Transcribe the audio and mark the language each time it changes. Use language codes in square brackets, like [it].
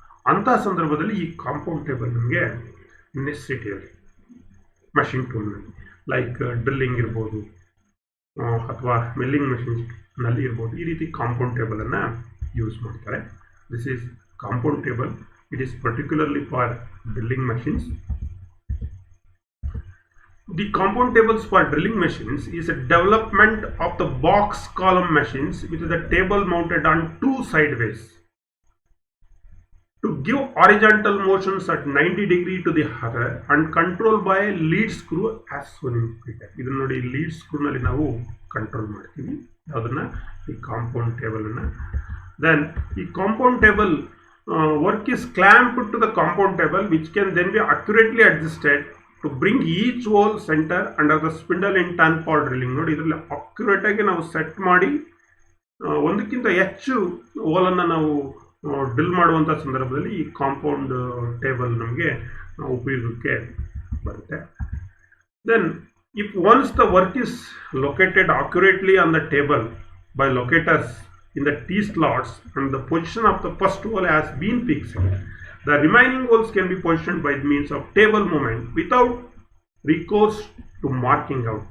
[kn] ಅಂತಹ ಸಂದರ್ಭದಲ್ಲಿ ಈ ಕಾಂಪೌಂಡ್ ಟೇಬಲ್ ನಮಗೆ ನೆಸೆಸಿಟಿ ಇದೆ ಮಷಿನ್ ಟೂಲ್ನಲ್ಲಿ. ಲೈಕ್ ಡ್ರಿಲ್ಲಿಂಗ್ ಇರ್ಬೋದು, ಅಥವಾ ಮಿಲ್ಲಿಂಗ್ ಮೆಷಿನ್ಸ್ನಲ್ಲಿ ಇರ್ಬೋದು. ಈ ರೀತಿ ಕಾಂಪೌಂಡ್ ಟೇಬಲನ್ನು ಯೂಸ್ ಮಾಡ್ತಾರೆ. [en] This is compound table. It is particularly for drilling machines. The compound tables for drilling machines is a development of the box column machines with the table mounted on two sideways to give horizontal motions at 90 degree to the other and control by a lead screw as shown in figure. [kn] ಇದನ್ನ ನೋಡಿ, lead ಸ್ಕ್ರೂನಲ್ಲಿ ನಾವು control ಮಾಡ್ತೀವಿ ಅದನ್ನ, ಈ compound table ಅನ್ನ. [en] Then ಈ compound table work is clamped to the compound table which can then be accurately adjusted to bring each hole center under the spindle in turn for drilling. [kn] ನೋಡಿ, ಇದರಲ್ಲಿ accurate ಆಗಿ ನಾವು set ಮಾಡಿ ಒಂದಕ್ಕಿಂತ ಹೆಚ್ಚು ಹೋಲನ್ನು ನಾವು ಡ್ರಿಲ್ ಮಾಡುವಂಥ ಸಂದರ್ಭದಲ್ಲಿ ಈ ಕಾಂಪೌಂಡ್ ಟೇಬಲ್ ನಮಗೆ ಉಪಯೋಗಕ್ಕೆ ಬರುತ್ತೆ. [en] Then if once the work is located accurately on the table by locators in the T-slots and the position of the first hole has been fixed, the remaining holes can be positioned by means of table movement without recourse to marking out.